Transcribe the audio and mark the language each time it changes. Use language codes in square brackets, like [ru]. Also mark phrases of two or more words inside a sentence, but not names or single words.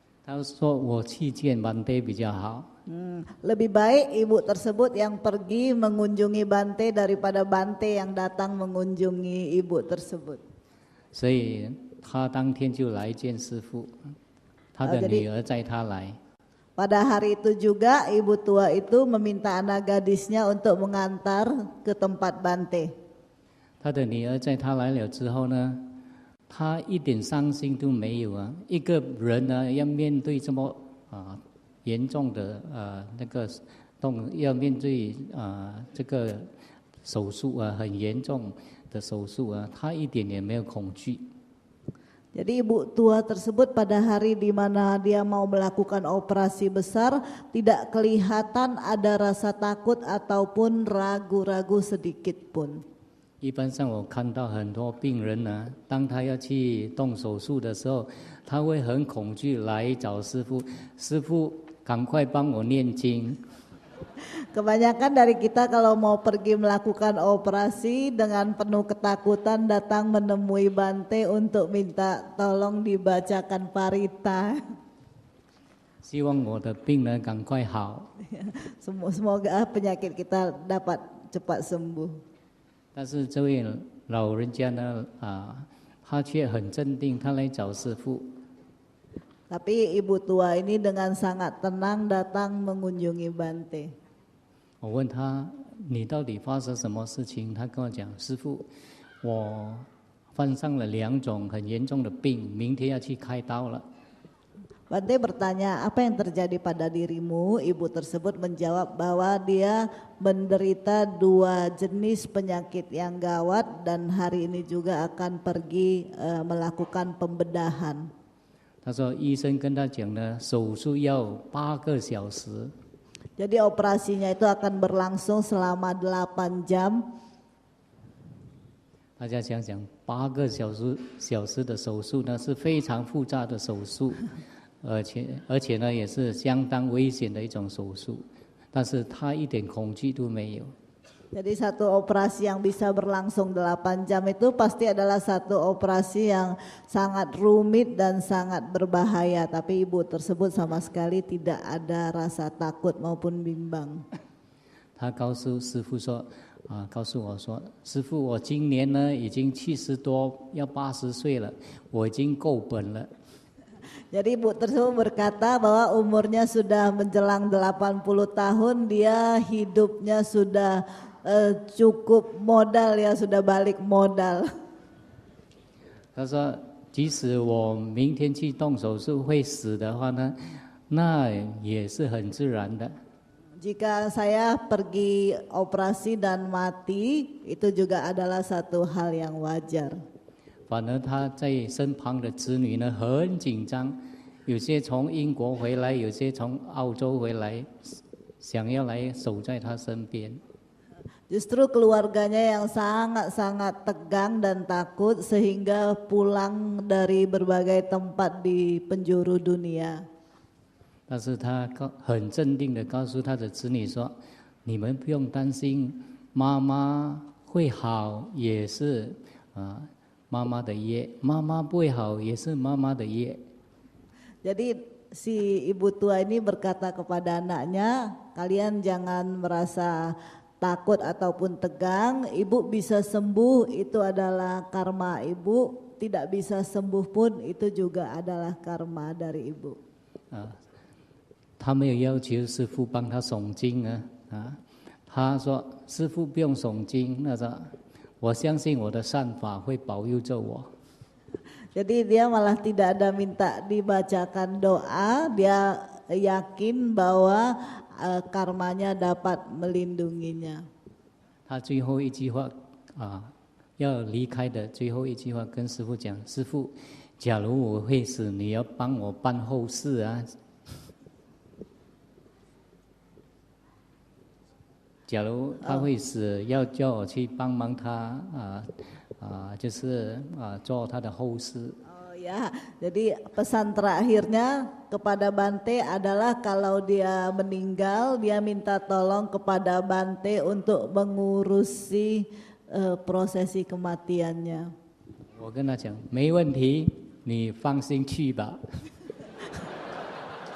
[zh] 他说我去见Bante 比较好。 [id] Lebih baik ibu tersebut yang pergi mengunjungi Bante daripada Bante yang datang mengunjungi ibu tersebut. [zh] 所以他当天就来见师父，他的女儿载他来。 [id] Pada hari itu juga ibu tua itu meminta anak gadisnya untuk mengantar ke tempat Bante. [zh] 他的女儿载他来了之后呢，他一点伤心都没有啊！一个人呢，要面对这么严重的那个要面对这个手术很严重的手术啊，他一点也没有恐惧。 [id] Jadi ibu tua tersebut pada hari di mana dia mau melakukan operasi besar tidak kelihatan ada rasa takut ataupun ragu-ragu sedikit pun. [zh] 一般上我看到很多病人呢，当他要去动手术的时候，他会很恐惧来找师父，师父赶快帮我念经。 [id] Kebanyakan dari kita kalau mau pergi melakukan operasi dengan penuh ketakutan datang menemui Bante untuk minta tolong dibacakan parita. [zh] 希望我的病呢赶快好。 [id] Semoga penyakit kita dapat cepat sembuh. [zh] 但是这位老人家呢他却很镇定，他来找师父。 [id] Tapi ibu tua ini dengan sangat tenang datang mengunjungi Bante. [zh] 我问他你到底发生什么事情？他跟我讲，师父，我患上了2种很严重的病，明天要去开刀了。 [id] Bante bertanya, apa yang terjadi pada dirimu? Ibu tersebut menjawab bahwa dia menderita 2 jenis penyakit yang gawat dan hari ini juga akan pergi melakukan pembedahan. [zh] 他说医生跟他讲呢，手术要8个小时。 [id] Jadi operasinya itu akan berlangsung selama 8 jam. [zh] 大家想想，8个小时的手术呢，是非常复杂的手术，而且呢，也是相当危险的一种手术。但是他一点恐惧都没有。 [id] Jadi satu operasi yang bisa berlangsung 8 jam itu pasti adalah satu operasi yang sangat rumit dan sangat berbahaya. Tapi ibu tersebut sama sekali tidak ada rasa takut maupun bimbang. [zh] 他告诉师父说，告诉我说，师父，我今年呢已经70多，要80岁了，我已经够本了。 [id] Jadi ibu tersebut berkata bahwa umurnya sudah menjelang 80 tahun, dia hidupnya sudah cukup modal ya, sudah balik modal. [zh] 他说，即使我明天去动手术会死的话呢，那也是很自然的。 [id] Jika saya pergi operasi dan mati, itu juga adalah satu hal yang wajar. [zh] 反而他在身旁的子女呢很紧张，有些从英国回来，有些从澳洲回来，想要来守在他身边。 [id] Justru keluarganya yang sangat-sangat tegang dan takut sehingga pulang dari berbagai tempat di penjuru dunia. [zh] 但是他很镇定地告诉他的子女说：“你们不用担心，妈妈会好，也是妈妈的业；妈妈不会好，也是妈妈的业。” [id] Jadi si ibu tua ini berkata kepada anaknya, kalian jangan merasa takut ataupun tegang, ibu bisa sembuh itu adalah karma ibu, tidak bisa sembuh pun itu juga adalah karma dari ibu. [zh] 他没有要求师父帮他诵经他说师父不用诵经，那说我相信我的善法会保佑着我。 [id] Jadi dia malah tidak ada minta dibacakan doa, dia yakin bahwa karmanya dapat melindunginya. [zh] 他最后一句话要离开的最后一句话跟师父讲：师父，假如我会死，你要帮我办后事啊。假如他会死，要叫我去帮忙他就是做他的后事。 [id] Oh ya, jadi pesan terakhirnya kepada Bante adalah kalau dia meninggal, dia minta tolong kepada Bante untuk mengurusi prosesi kematiannya. [zh] 我跟他讲，没问题，你放心去吧。